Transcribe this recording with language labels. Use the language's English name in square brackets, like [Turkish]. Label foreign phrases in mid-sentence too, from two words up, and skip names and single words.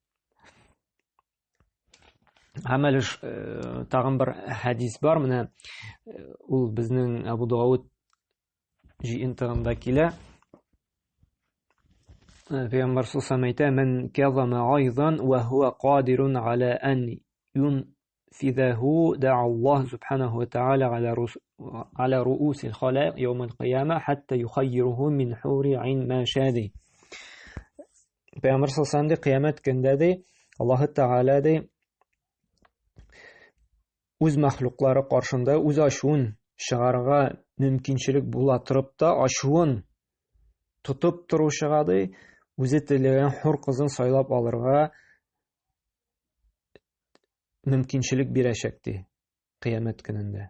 [Tatar] Һәм әле тагын бер хадис бар, менә ул безнең Абу Дауд җыентыгында килә. Пәйгамбәр саллаллаһу әйтә: [Arabic] "من كظم غيظا وهو قادر على أن ينفذه دعاه الله سبحانه وتعالى على رؤوس الخلائق يوم القيامة حتى يخيره من الحور العين ما شاء." [Tatar] Пәйгамбәр саллаллаһу кыямәт көндә ди, Аллаһ Тааля ди үз мәхлуклары каршында үз ачуын чыгарга мөмкинчелек була торып та, ачуын тотып торучыга ди, үзе теләгән хур кызын сайлап алырга мөмкинчелек бирәчәк ди кыямәт көнендә.